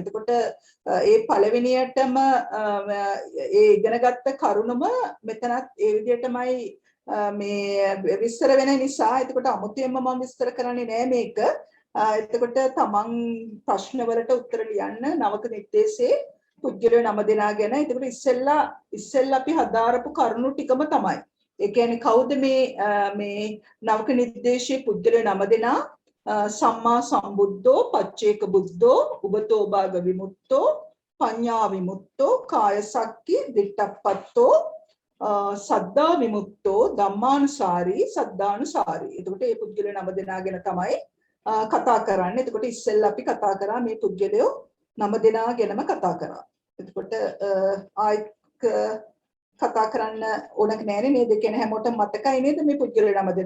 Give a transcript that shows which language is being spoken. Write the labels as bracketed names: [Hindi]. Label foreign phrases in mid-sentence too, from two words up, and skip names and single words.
[Sinhala] එතකොට ඒ පළවෙනියටම ඒ ඉගෙනගත්ත කරුණම මෙතනත් ඒ විදිහටමයි මේ විස්තර වෙන නිසා එතකොට අමුතුවෙන්ම මම විස්තර කරන්නේ නෑ මේක. එතකොට තමන් ප්‍රශ්න වලට උත්තර ලියන්න නවක නිර්දේශයේ පුද්ගලයෝ 9 දෙනා ගැන. එතකොට ඉස්සෙල්ලා අපි හදාරපු කරුණු ටිකම තමයි. ඒ කියන්නේ කවුද මේ නවක නිර්දේශයේ පුද්ගලයෝ 9 දෙනා? [Pali] සම්මා සම්බුද්ධෝ, පච්චේක බුද්ධෝ, උබතෝ භාග විමුක්තෝ, පඤ්ඤා විමුක්තෝ, කායසක්ඛි, දිට්ඨප්පත්තෝ, සද්දා විමුක්තෝ, ධම්මානුසාරී, සද්දානුසාරී. [Sinhala] එතකොට මේ පුද්ගලයෝ 9 දෙනා ගැන තමයි කතා කරන්නේ. එතකොට ඉස්සෙල්ලා අපි කතා කරා මේ පුද්ගලයෝ 9 දෙනා ගැනම කතා කරා. එතකොට ආයිත් කතා කරන්න ඕනක නෑනේ නේද? කියන හැමෝටම මතකයි නේද මේ පුද්ගලයෝ 9 දෙනා?